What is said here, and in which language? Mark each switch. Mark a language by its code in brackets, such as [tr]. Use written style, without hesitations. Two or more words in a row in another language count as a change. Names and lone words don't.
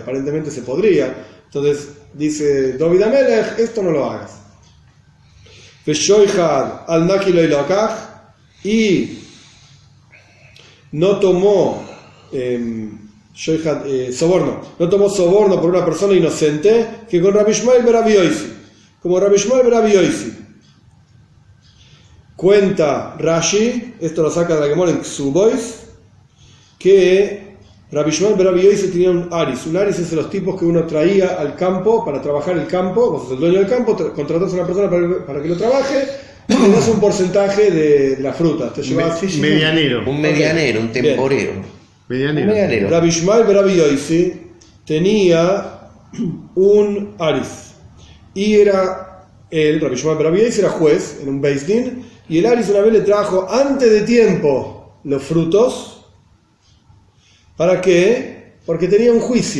[es] Aparentemente se podría. Entonces dice David Amelech, esto no lo hagas. [he] על נקי לא לקח, [es] y no tomó soborno. No tomó soborno por una persona inocente que con Rabbi Ishmael ben Rabbi Yosi. Como Rabbi Ishmael ben Rabbi Yosi. Cuenta Rashi, esto lo saca de la Gemara en Ksubois, que Rabbi Ishmael ben Rabbi Yosi tenía un aris. Un aris es de los tipos que uno traía al campo para trabajar el campo. Vos sos el dueño del campo, contratas a una persona para que lo trabaje y le das un porcentaje de la fruta. Te llevas medianero. Un medianero, un temporero. Medianero. Rabbi Ishmael ben Rabbi Yosi tenía un aris. Y Rabbi Ishmael ben Rabbi Yosi era juez en un [he] בית דין. [es] Y el aris una vez le trajo antes de tiempo los frutos. ¿Para qué? Porque tenía un juicio.